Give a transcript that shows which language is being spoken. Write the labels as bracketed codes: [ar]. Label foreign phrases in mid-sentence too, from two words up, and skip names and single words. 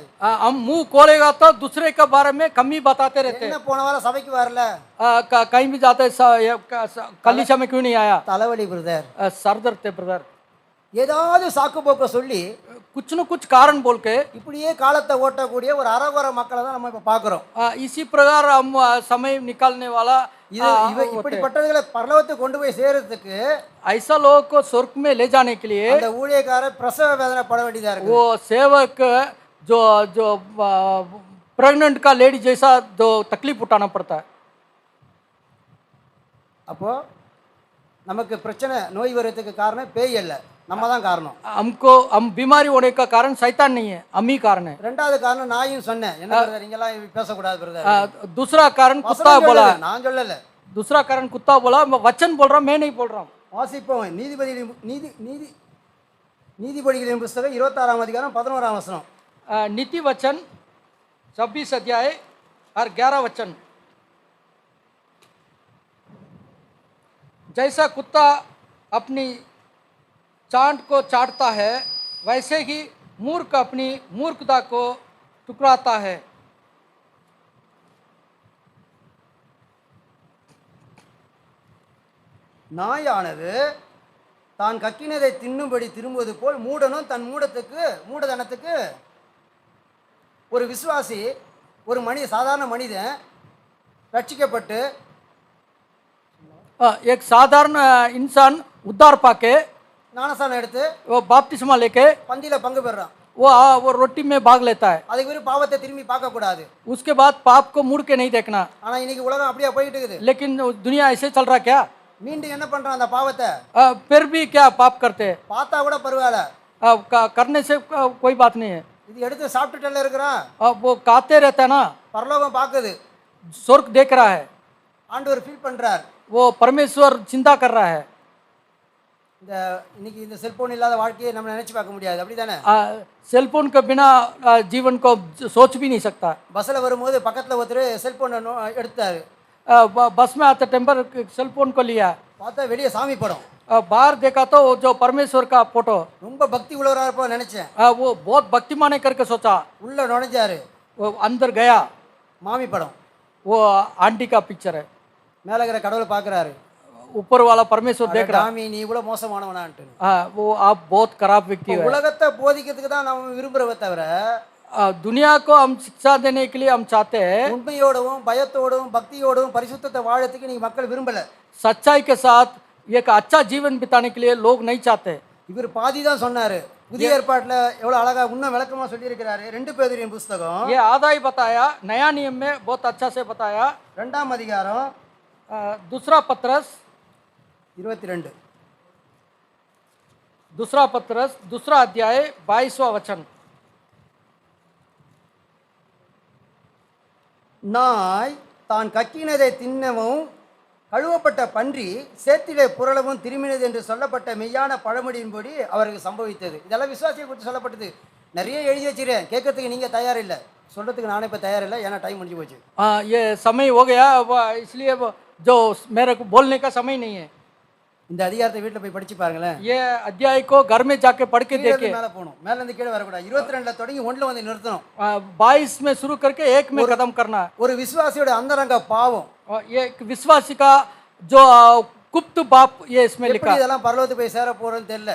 [hi] हम मुंह खोलेगा तो दूसरे के बारे में कमी बताते रहते [ta] என்ன போன வாரம் சபைக்கு வரல, [hi] कहीं भी जाते कलीसिया में क्यों नहीं आया, [ta] தலைவலி பிரதர், [hi] सर दर्द थे ब्रदर, [ta] ஏதாவது சாக்கு போக்க சொல்லி [hi] कुछ न कुछ कारण बोल के [ta] இப்படியே காலத்தை ஓட்டக்கூடிய ஒரு அறகுற மக்களை தான் நம்ம இப்ப பாக்குறோம். [hi] इसी प्रकार हम समय निकालने वाला [ta] இப்படிப்பட்டவர்களை பரலோகத்துக்கு கொண்டு போய் சேர்றதுக்கு [hi] ऐसा लोगों को स्वर्ग में ले जाने के लिए [ta] அந்த ஊழியக்காரர் பிரசவ வேதனை பட வேண்டியதா இருக்கு. [hi] वो सेवक जो जो प्रेग्नेंट का लेडी जैसा जो तकलीफ उठाना पड़ता है। [ta] அப்போ நமக்கு பிரச்சனை நோய் வரதுக்கு காரணம் பேய் அல்ல, நம்ம தான் காரணம். [hi] हमको हम बीमारी होने का कारण शैतान नहीं है, हम ही कारण है। [ta] ரெண்டாவது காரணம் நாயும் சொன்னேன். என்ன பிரதர் நீங்கலாம் பேசக்கூடாது பிரதர். [hi] दूसरा कारण कुत्ता बोला, [ta] நான் சொல்லல. [hi] दूसरा कारण कुत्ता बोला, मैं वचन बोल रहा, मैं नहीं बोल रहा हूँ। [ta] வாசிப்போம். நீதிபதிகளின் புத்தகம் 26ஆம் அதிகாரம் 11ஆம் வசனம். [hi] नीति वचन 26 अध्याय और 11 वचन। जैसा कुत्ता अपनी चांट को चाटता है वैसे ही मूर्ख अपनी मूर्खता को टुकराता है। [ta] நாயானது தான் கக்கினதை தின்னும்படி திரும்புவது போல் மூடனும் தன் மூடதனத்துக்கு ஒரு விசுவாசி, ஒரு சாதாரண மனிதன் ரட்சிக்கப்பட்டு [hi] एक साधारण इंसान उद्धार पाके [ta] ஞானஸ்தானம் எடுத்து [hi] वो बपतिस्मा लेके [ta] பந்தியில பங்கு பெறான். [hi] वो रोटी में भाग लेता है। [ta] அதுக்கு பிறகு பாவத்தை திரும்பி பார்க்க கூடாது. [hi] उसके बाद पाप को मुड़ के नहीं देखना। [ta] ஆனா இன்னைக்கு உலகம் அப்படியே போயிட்டு இருக்குது. [hi] लेकिन दुनिया ऐसे चल रहा क्या? [ta] மீண்டும் என்ன பண்றான் அந்த பாவத்தை? [hi] फिर भी क्या पाप करते? [ta] பார்த்தா கூட பரவாயில்ல, [hi] करने से कोई बात नहीं है। [ta] இது எடுத்து சாப்பிட்டுட்டல இருக்கிறான். [hi] वो खाते रहता है ना, [ta] பரலோகம் பாக்குது, [hi] स्वर्ग देख रहा है, [ta] ஆண்டவர் ஃபீல் பண்றார், [hi] वो परमेश्वर चिंता कर रहा है। [ta] இந்த இன்னைக்கு இந்த செல்போன் இல்லாத வாழ்க்கையை நம்ம நினைச்சு பார்க்க முடியாது, அப்படிதானே? [hi] सेलफोन के बिना जीवन को सोच भी नहीं सकता। [ta] பஸ்ல வரும்போது பக்கத்துல ஒருத்தர் செல்போன் எடுத்தாரு, [hi] बस में आते टेम्पर सेलफोन को लिया, [ta] பார்த்தா வெளியே சாமி படம், [hi] बाहर देखा तो जो परमेश्वर का फोटो, [ta] ரொம்ப பக்தி உள்ளவரா இருப்ப நினைச்சேன். [hi] वो बहुत भक्तिमान है करके सोचा, [ta] உள்ள நுழைஞ்சாரு, [hi] वो अंदर गया, [ta] மாமி படம், [hi] वो आंटी का पिक्चर है, [ta] மேல இருக்கிற கடவுளை பாக்குறாரு, [hi] ऊपर वाला परमेश्वर देख रहा [ta] சாமி நீ இவ்வளவு மோசமானவனான்ட்டு. [hi] वो आप बहुत खराब व्यक्ति हो। [ta] உலகத்தை போதிக்கிறதுக்கு தான் நம்ம விரும்புறவே தவிர [hi] दुनिया को हम शिक्षा देने के लिए हम चाहते हैं, [ta] உண்மையோடவும் பயத்தோடவும் பக்தியோடவும் பரிசுத்தத்தை வாழறதுக்கு நீங்க மக்கள் விரும்பல. [hi] सच्चाई के साथ एक अच्छा जीवन बिताने के लिए लोग नहीं चाहते। [ta] இவர் பாதி தான் சொன்னாரு. புதிய ஏற்பாட்டுல எவ்வளவு அழகா இன்னும் விளக்கமா சொல்லி இருக்கிறாரு. 2 பேதுருவின் புத்தகம் [hi] ये आधा ही बताया, नया नियम में बहुत अच्छा से बताया। [ta] 2ஆம் அதிகாரம் [hi] दूसरा पत्रस 22 दूसरा पत्रस दूसरा अध्याय 22वां वचन। [ta] நாய் தான் கக்கினதை தின்னவும் கழுவப்பட்ட பன்றி சேத்திலே புரளவும் திரும்பினது என்று சொல்லப்பட்ட மெய்யான பழமொழியின்படி அவருக்கு சம்பவித்தது. இதெல்லாம் விசுவாசியை குறித்து சொல்லப்பட்டது. நிறைய எழுதி வச்சிருக்கேன், கேட்கறதுக்கு நீங்கள் தயார் இல்லை, சொல்கிறதுக்கு நானே இப்போ தயார் இல்லை, ஏன்னா டைம் முடிஞ்சு போச்சு. [hi] ये समय हो गया इसलिए जो मेरे को बोलने का समय नहीं है। [ta] இந்த அதிகாரத்தை வீட்டில் போய் படிச்சு பாருங்களேன். [hi] ये अध्याय को घर में जाके पढ़ के देखे। [ta] மேலே போகணும், மேலேருந்து கீழே வரக்கூடாது. 22 தொடங்கி 1 வந்து நிறுத்தணும். [hi] 22 में शुरू करके 1 में खत्म करना। [ta] ஒரு விசுவாசியோட அந்தரங்க பாவம், [hi] ये एक विश्वासी का जो गुप्त बाप ये इसमें लिखा। [ta] இதெல்லாம் பரலோகத்துக்கு போய் சேர போறேன்னு தெரியல.